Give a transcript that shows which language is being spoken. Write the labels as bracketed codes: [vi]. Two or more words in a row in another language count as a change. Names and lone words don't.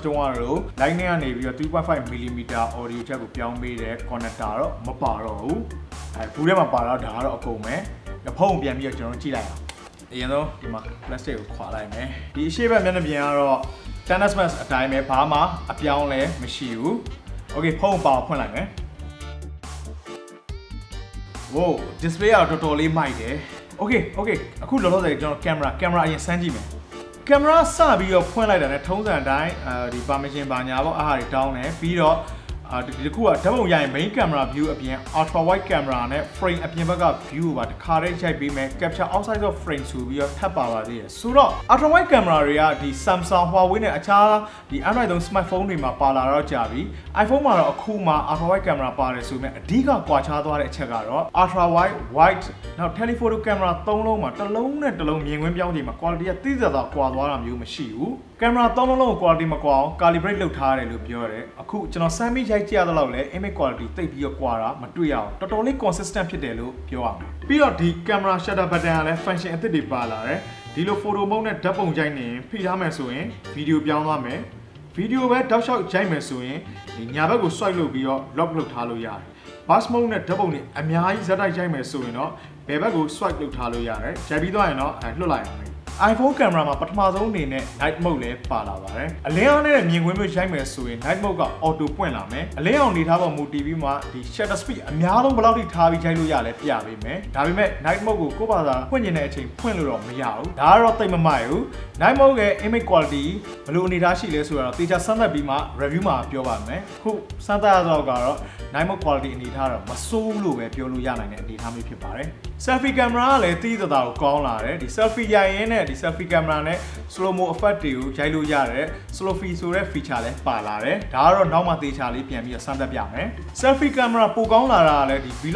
[my] တုန်းကတော့ Lightning ကနေပြီးတော့ 3.5mm [en] audio jack [my] ကိုပြောင်းပေးတဲ့ connector တော့မပါတော့ဘူးဘူးထဲမှာပါတော့ဒါကတော့အကုန်ပဲဖုန်းပြန်ပြီးတော့ကျွန်တော်ကြည့်လိုက်အောင်အရင်ဆုံးဒီမှာ plastic ကိုခွာလိုက်မယ်ဒီအရှိတ်ဘက်မျက်နှာပြင်ကတော့ 10s Max အတိုင်းပဲဘာမှအပြောင်းလဲမရှိဘူး Okay ဖုန်းပါဖွင့်လိုက်မယ် [en] Wow display [my] ကတော်တော်လေးမိုက်တယ် Okay အခုလောလောဆယ်ကျွန်တော် camera အရင်စမ်းကြည့်မယ် camera စပြီးတော့ဖွင့်လိုက်တာနဲ့ထုံးစံအတိုင်းဒီ permission ပါညာပေါ့အားတွေတောင်းတယ်ပြီးတော့ဒီတစ်ခုကဓာတ် ပုံရရင် [en] main camera view [my] အပြင် [en] ultra wide camera [my] နဲ့ frame အပြင်ဘက်က view ကိုပါတစ်ခါတည်းရိုက်ပေးမယ် [en] capture outside of frame [my] ဆိုပြီးတော့ထပ်ပါသေးတယ်ဆိုတော့ [en] ultra wide camera [my] တွေကဒီ Samsung Huawei နဲ့အခြားဒီ Android သုံး smartphone တွေမှာပါလာတော့ကြာပြီ iPhone မှာတော့အခုမှ [en] ultra wide camera [my] ပါတယ်ဆိုပေမဲ့အဓိကကွာခြားသွားတဲ့အချက်ကတော့ [en] ultra wide [my] နောက် [en] telephoto camera [my] 3လုံးမှာတစ်လုံးနဲ့တစ်လုံးမြင်ကွင်းပြောင်းချိန်မှာ quality ကသိသိသာသာကွာသွားတာမျိုးမရှိဘူး camera 3လုံးလုံးကို quality မကွာ အောင် calibrate လုပ်ထားရတယ်လို့ပြောရတယ်အခုကျွန်တော်စမ်းပြီးရိုက်ကြည့်ရတော့လဲ [en] image quality [my] တိတ်ပြီးတော့ကွာတာမတွေ့ရအောင်တော်တော်လေး consistent ဖြစ်တယ်လို့ပြောရမယ်ပြီးတော့ဒီ [en] camera shutter button [my] ကလည်း function အသစ်တွေပါလာတယ်ဒီလို [en] photo mode [my] နဲ့ဓာတ်ပုံရိုက်နေဖိထားမယ်ဆိုရင် video ပြောင်းသွားမယ် video ပဲတောက်လျှောက်ရိုက်မယ်ဆိုရင်ဒီညာဘက်ကို swipe လုပ်ပြီးတော့ lock လုပ်ထားလို့ရတယ် [en] burst mode [my] နဲ့ဓာတ်ပုံတွေအများကြီးဇက်တိုက်ရိုက်မယ်ဆိုရင်တော့ဘယ်ဘက်ကို swipe လုပ်ထားလို့ရတယ်ရို က်ပြီးသွားရင်တော့လွှတ်လိုက်အောင်iPhone camera မှာပထမဆုံးအနေနဲ့ [en] night mode [my] လည်းပါလာပါတယ်။အလင်းအောင်နဲ့မြင်ကွင်းမျိုးရိုက်မယ်ဆိုရင် [en] night mode [my] က auto ပွင့်လာမယ်။အလင်းအောင်နေထားပေါ်မူတည်ပြီးမှဒီ [en] shutter speed [my] အများဆုံးဘယ်လောက်ထိထားပြီးရိုက်လို့ရလဲပြပေးမယ်။ဒါပေမဲ့ [en] night mode [my] ကိုကိုယ့်ဘာသာဖွင့်ကျင်တဲ့အချိန်ဖွင့်လို့တော့မရဘူး။ဒါကတော့တိ တ်မမိုက်ဘူး။ [en] night mode [my] ရဲ့ [en] image quality [my] ဘယ်လိုအနေထားရှိလဲဆိုတော့တေချာစမ်းသပ်ပြီးမှ review မှာပြောပါမယ်။ခုစမ်းသပ်ရတော့ကတော့ [en] night mode quality [my] အနေထားတော့မဆိုးလို့ပဲပြောလို့ရနိုင်တဲ့အနေထားမျိုးဖြစ်ပါတယ်။ [en] selfie camera [my] ကလည်းသိသိသာသာကိုကောင်းလာတယ်။ဒီ selfie ရိုက်ရင်းနဲ့ဒီ [en] selfie camera [my] နဲ့ [en] slow mo effect [my] တွေကိုရိုက်လို့ရတယ် [en] slow fi [my] ဆိုတဲ့ feature လည်းပါလာတယ်ဒါကတော့နောက်မှသေချာလေးပြန်ပြီးတော့စမ်းသပ်ပြမယ် [en] selfie camera [my] ပိုကောင်းလာတာကလည်းဒီ vlog